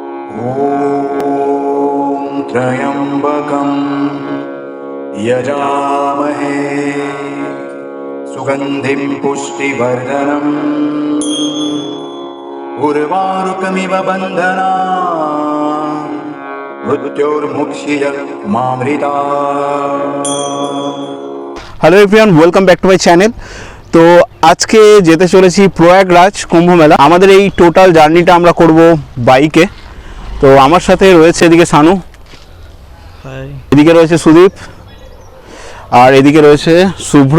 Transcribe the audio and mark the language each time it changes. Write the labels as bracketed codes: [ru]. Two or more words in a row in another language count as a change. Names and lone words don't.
[sa] ॐ त्र्यम्बकं यजामहे सुगन्धिं पुष्टिवर्धनम् उर्वारुकमिव बन्धनान् मृत्योर्मुक्षीयमामृतात्। [en] Hello everyone, welcome back to my channel. [bn] তো আজকে যেতে চলেছি প্রয়াগরাজ কুম্ভ মেলা। আমাদের এই [en] total journeyটা [bn] আমরা করব বাইকে। তো আমার সাথে রয়েছে এদিকে সানু, এদিকে রয়েছে সুদীপ, আর এদিকে রয়েছে শুভ্র।